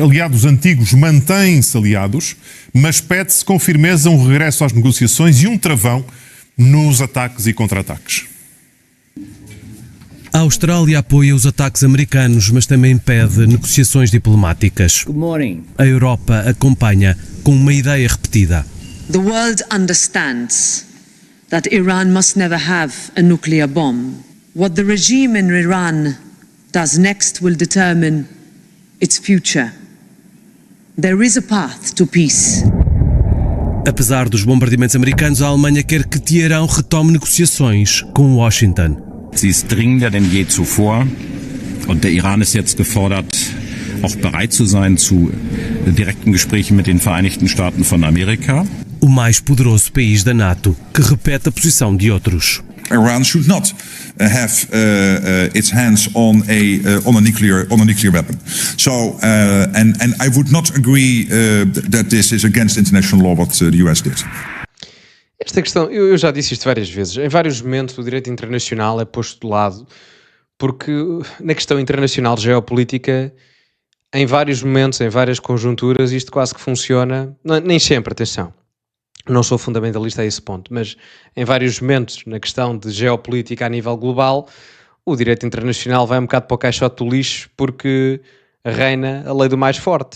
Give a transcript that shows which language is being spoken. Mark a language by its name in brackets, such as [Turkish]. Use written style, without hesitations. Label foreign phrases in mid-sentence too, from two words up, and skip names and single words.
[Portuguese] Aliados antigos mantêm-se aliados, mas pede-se com firmeza um regresso às negociações e um travão nos ataques e contra-ataques. A Austrália apoia os ataques americanos, mas também pede negociações diplomáticas. A Europa acompanha com uma ideia repetida. [English] The world understands that Iran must never have a nuclear bomb. What the regime in Iran does next will determine its future. There is a path to peace. [Portuguese] Apesar dos bombardeamentos americanos, a Alemanha quer que Teherão retome negociações com Washington. [German] Sie ist dringender denn je zuvor und der Iran ist jetzt gefordert, auch bereit zu sein zu direkten Gesprächen mit den Vereinigten Staaten von Amerika. [Portuguese] O mais poderoso país da NATO, que repete a posição de outros. [English] Iran should not have its hands on a nuclear weapon. So and I would not agree that this is against international law what the US did. [Portuguese] Esta questão, eu já disse isto várias vezes, em vários momentos o direito internacional é posto de lado, porque na questão internacional geopolítica, em vários momentos, em várias conjunturas, isto quase que funciona, nem sempre, atenção, não sou fundamentalista a esse ponto, mas em vários momentos na questão de geopolítica a nível global, o direito internacional vai um bocado para o caixote do lixo porque reina a lei do mais forte.